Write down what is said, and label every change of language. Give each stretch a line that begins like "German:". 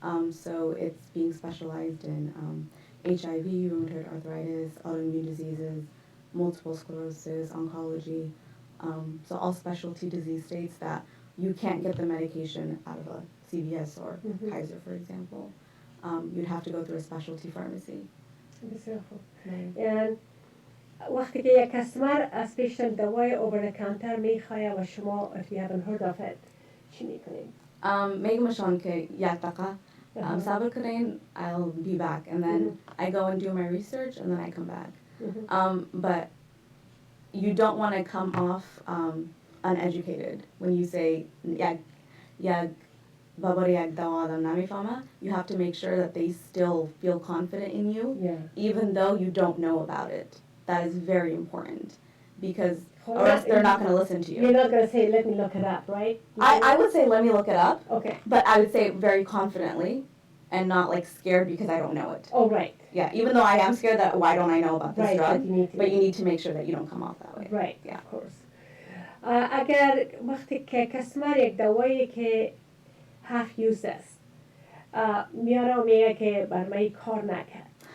English: So it's being specialized in HIV, rheumatoid arthritis, autoimmune diseases, multiple sclerosis, oncology. So all specialty disease states that you can't get the medication out of a CVS or Kaiser, for example. You'd have to go through a specialty pharmacy.
Persian: بسیار خوب. And وقتی که یک کستمر از پیشتن دوای اوور کانتر میخواه و شما
English: if you haven't heard of it
Persian: چی میکنین؟ میگمشان که یک دقیقه صبر کنین,
English: I'll be back, and then I go and do my research and then I come back. But you don't want to come off uneducated when you say
Persian: یک بابا یک دوا آدم نمیفهمه.
English: You have to make sure that they still feel confident in you, even though you don't know about it. That is very important because or else they're not going to listen to you. You're not going to say, let me look it up, right? I would say, let me look it up. Okay. But I would say it very confidently and not like scared because I don't know it. Oh, right. Yeah, even though I am scared that why don't I know about this Right, drug, but you need to make sure that you don't come off that way. Right, Yeah. of course.
Persian: اگر وقتی که کستمر یک دوایی که half used است میاره و میگه که بر من کار نکرد.